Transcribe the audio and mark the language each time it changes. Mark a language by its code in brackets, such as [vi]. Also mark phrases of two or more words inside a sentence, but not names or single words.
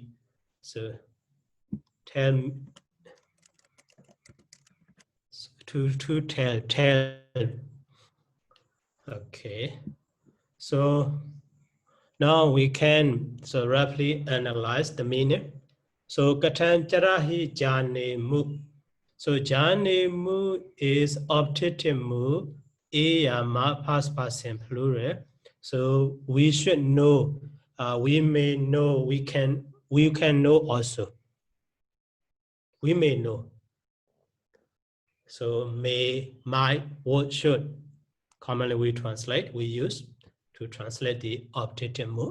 [en] So tell, to tell. Okay. So now we can so roughly analyze the meaning. [pi] So katan charahi jane mu. [en] So jane mu is optative mu, ayama past person plural. So we should know, we may know, we can know also. We may know. So may, might, would, should. Commonly we translate, we use to translate the optative mu.